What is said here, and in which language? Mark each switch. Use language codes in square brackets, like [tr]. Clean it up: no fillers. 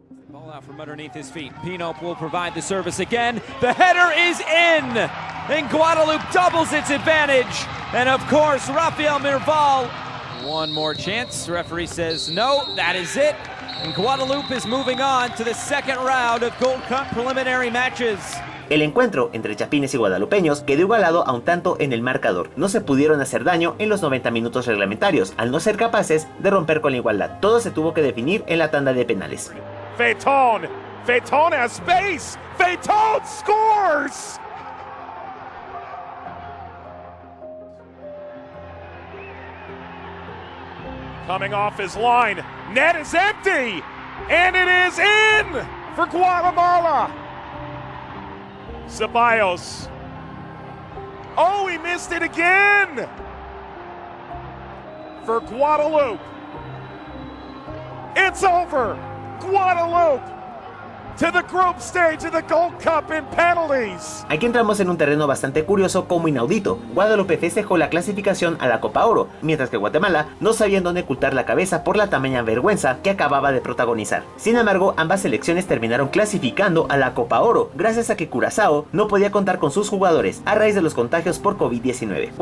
[en] Ball out from underneath his feet. Pinop will provide the service again. The header is in, and Guadalupe doubles its advantage. And of course, Rafael Mirval. One more chance. Referee says no. That is it. And Guadalupe is moving on to the second round of Gold Cup preliminary matches. [es] El encuentro entre chapines y guadalupeños quedó igualado a un tanto en el marcador. No se pudieron hacer daño en los 90 minutos reglamentarios, al no ser capaces de romper con la igualdad. Todo se tuvo que definir en la tanda de penales. [en] Peyton has space. Peyton scores. Coming off his line, net is empty, and it is in for Guatemala. Ceballos. Oh, he missed it again for Guadalupe. It's over. Guadalupe to the group stage of the Gold Cup in penalties. [es] Aquí entramos en un terreno bastante curioso como inaudito. Guadalupe festejó la clasificación a la Copa Oro, mientras que Guatemala no sabía en dónde ocultar la cabeza por la tamaña vergüenza que acababa de protagonizar. Sin embargo, ambas selecciones terminaron clasificando a la Copa Oro, gracias a que Curazao no podía contar con sus jugadores a raíz de los contagios por COVID-19.